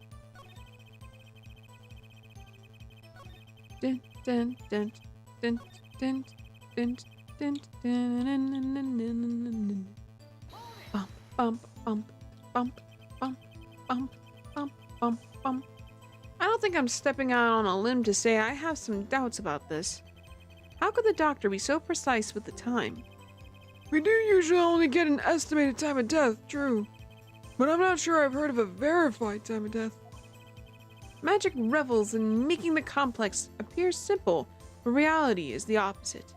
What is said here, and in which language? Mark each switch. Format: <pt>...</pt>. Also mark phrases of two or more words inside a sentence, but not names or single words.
<en>Dun, dun, dun, dun, dun, dun, dun, dun, bump, bump, bump, bump, bump, bump, bump, bump, bump. I don't think I'm stepping out on a limb to say I have some doubts about this. How could the doctor be so precise with the time? We do usually only get an estimated time of death, true. But I'm not sure I've heard of a verified time of death. Magic revels in making the complex appear simple, but reality is the opposite.</en>